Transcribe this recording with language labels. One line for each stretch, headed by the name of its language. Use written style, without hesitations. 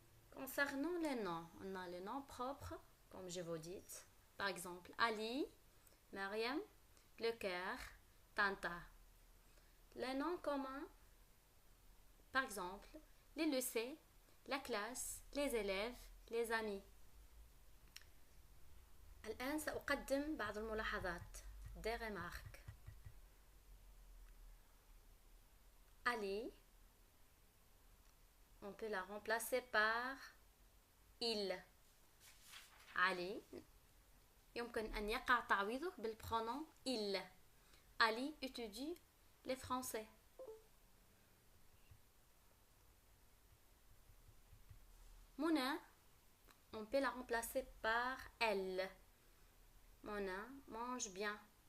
French: Concernant les noms, on a les noms propres, comme je vous dis. Par exemple, Ali, Mariam, le cœur, Tanta. Les noms communs, par exemple, les lycées, la classe, les élèves, les amis.
Arabic: الآن سأقدم بعض الملاحظات.
French: Des remarques. Ali, on peut la remplacer par il.
Arabic: Ali, يمكن أن يقع تعويضه بالpronom il.
French: Ali étudie les français. Mona, on peut la remplacer par elle. Mona mange bien.